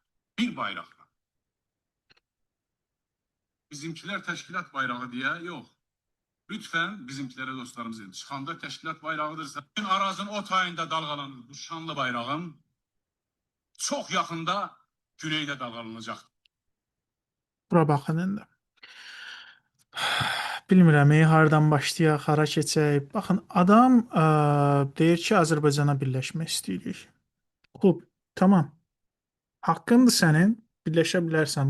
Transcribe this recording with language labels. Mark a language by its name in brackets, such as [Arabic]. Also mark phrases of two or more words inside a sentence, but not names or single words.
[Turkish] Bir bayrakla. Bizimkiler teşkilat bayrağı diye yok. Lütfen bizimkilere dostlarımız edin. Çıkanda teşkilat bayrağıdırsa, bütün Arazın o tayında dalgalanır bu şanlı bayrağın çok yakında güneyde dalgalanacak. [Azerbaijani] Bura baxın indi. Bilmirəm, hardan başlayaq, hara keçək. Baxın, adam deyir ki, Azərbaycana birləşmək istəyirik. Xub, tamam. Haqqındır sənin, birləşə bilərsən.